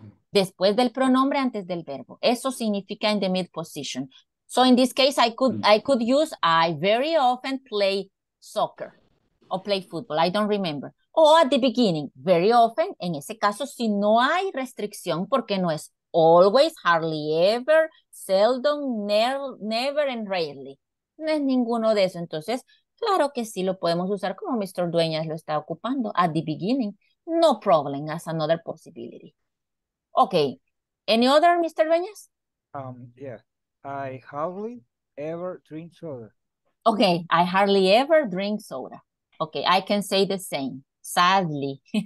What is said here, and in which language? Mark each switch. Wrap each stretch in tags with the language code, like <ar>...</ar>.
<es>Después del pronombre, antes del verbo. Eso significa</es> <en>in the mid position. So in this case, I could use I very often play soccer or play football. I don't remember. O at the beginning, very often.</en> <es>En ese caso, si no hay restricción, porque no es always, hardly ever, seldom, never and rarely. No es ninguno de eso. Entonces, claro que sí lo podemos usar como Mr. Dueñas lo está ocupando.</es> <en>At the beginning, no problem, as another possibility. Okay. Any other, Mr. Dueñas? Yeah. I hardly ever drink soda. Okay. I hardly ever drink soda. Okay. I can say the same. sadly.</en>